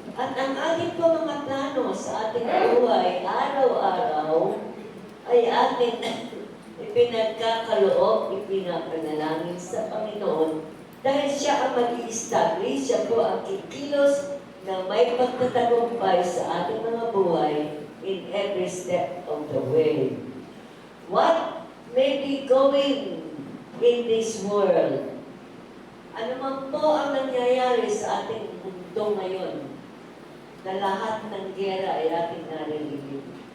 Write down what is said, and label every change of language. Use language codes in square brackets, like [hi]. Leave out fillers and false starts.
[tl] At ang ating po mga plano sa ating buhay, araw-araw, ay ating ipinagkakaloob, ipinapanalangin sa Panginoon dahil siya ang mag-i-establish, siya po ang kikilos na may pagtatagumpay sa ating mga buhay [en] in every step of the way. What may be going in this world? [tl] Ano man po ang nangyayari sa ating mundo ngayon, na lahat ng gera ay ating narinig.